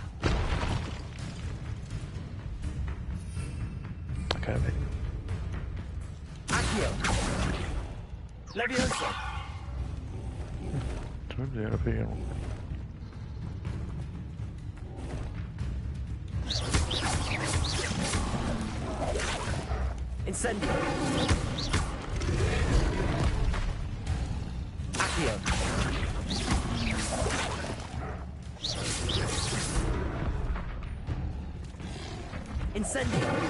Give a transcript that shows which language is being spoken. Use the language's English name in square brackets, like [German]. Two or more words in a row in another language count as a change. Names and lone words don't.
[English] Okay, wait. Leviosa! [Swedish] Trodde jag fel. Incendio! Accio! Incendio!